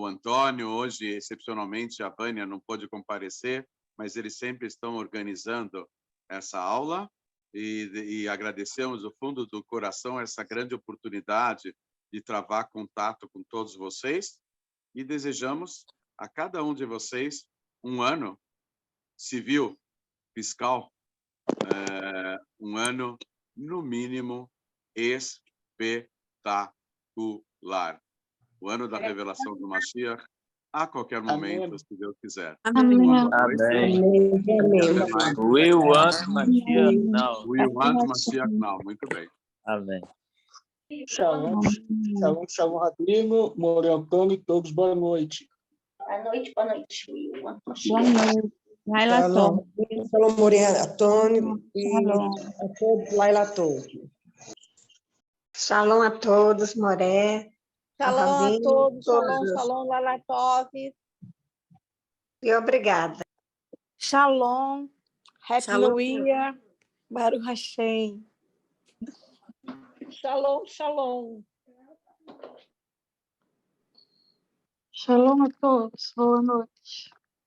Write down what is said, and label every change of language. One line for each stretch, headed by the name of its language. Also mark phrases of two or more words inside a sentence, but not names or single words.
Portuguese: Hoje, excepcionalmente, a Vânia não pôde comparecer, mas eles sempre estão organizando essa aula e agradecemos do fundo do coração essa grande oportunidade de travar contato com todos vocês e desejamos a cada um de vocês um ano civil, fiscal, um ano, no mínimo, espetacular. O ano da revelação do Mashiach, a qualquer momento, se Deus quiser. Amém. Boa noite. Amém. Até mais.
English: We want Mashiach now. We want Mashiach now.
Portuguese: Muito bem. Amém.
Hebrew: שלום שלום שלום,
Portuguese: Rabino, More Antônio, todos, boa noite. Boa noite, boa noite. Boa noite. Laila Shalom, Tom. Shalom Moreira Antônio e Shalom. a todos, Laila Torres. Shalom a todos, Moré. Shalom a Rabino, todos, shalom, todos.
Hebrew: שלום לילה טוב.
Portuguese: E obrigada. Shalom, Happy Shalom.
English: New Year,
Hebrew: ברוך השם. שלום שלום.
Portuguese: Shalom a todos, boa noite.